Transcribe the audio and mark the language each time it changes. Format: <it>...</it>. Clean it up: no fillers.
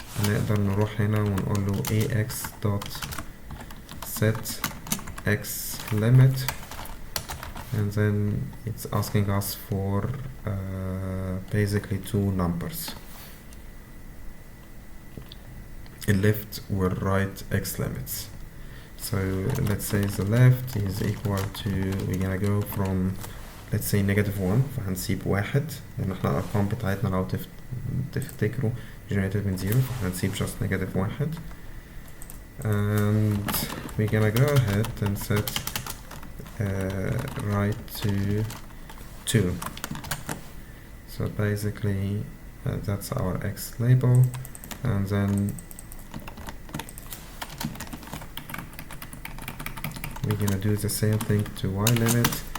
<ar>نقدر نروح هنا ونقول له</ar> <en>ax dot set x limit, and then it's asking us for basically two numbers, the left or right x limits. So let's say the left is equal to, we're gonna go from let's say -1.</en> <ar>فهنسيب 1 لأن احنا الأرقام بتاعتنا لو تفتكروا generated من 0.</ar> <en>فهنسيب just -1. And we're gonna go ahead and set right to 2. So basically that's our x label, and then we're gonna do the same thing to y limit.</en>